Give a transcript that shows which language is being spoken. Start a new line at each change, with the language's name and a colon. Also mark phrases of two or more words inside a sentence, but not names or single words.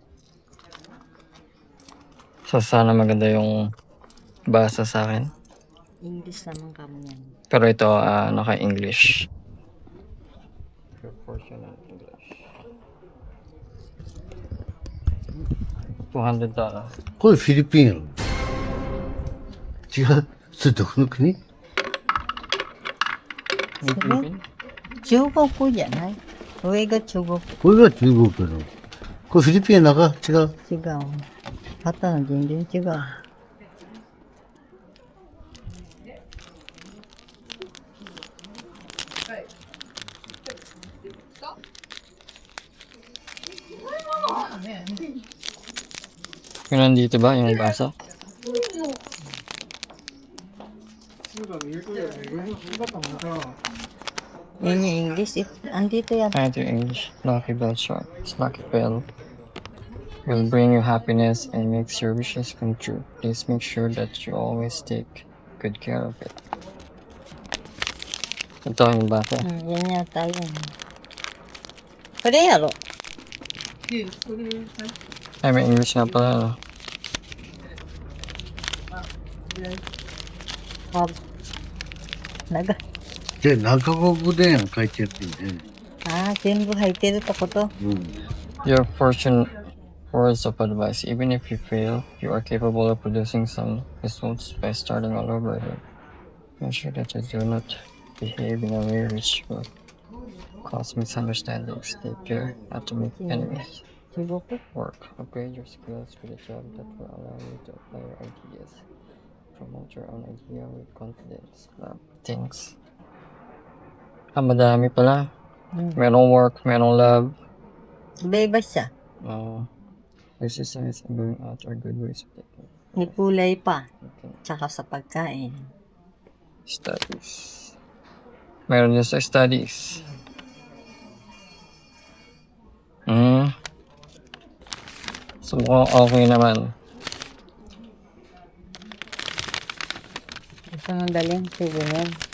Filipino: So, sana maganda yung basa sa akin. English naman kami yan. Pero ito, naka-English. $200.
Japanese: これフィリピンやろ違うそれどこの国 Philippine? 中国じゃない上が中国。これが中国やろこれフィリピンやなか違う違う。パターン全然違う。
Filipino: Yung nandito ba, yung basa? Yan yung English. Andito yan. Ito yung English. Lucky Bell Shark. It's Lucky Bell.
English: Will bring you happiness and makes your wishes come true. Please make sure that you always take good care of it.
Filipino: Ito yung basa. Yan yata yun.
Japanese: これやろ。
Filipino: Ay, may English nga pala. No?
Japanese: Ah, 長い。で中国で書いてあってんでああ、全部入ってるってことうん
English: Your fortune words of advice. Even if you fail, you are capable of producing some results by starting all over again. Make sure that you do not behave in a way which will cause misunderstandings. Take care not to make enemies.
Japanese: 中国
English: Work. Upgrade your skills with a job that will allow you to apply your ideas. Promote your own idea with confidence. Things.
Filipino: Madami pala. Merong work, merong love. Iba-iba siya.
English: Exercise and going out are good ways of taking
Filipino: May kulay pa. okay. Tsaka sa pagkain. Studies. Meron din sa studies. So mukhang okay naman. Gusto mong dalhin? Sige yan.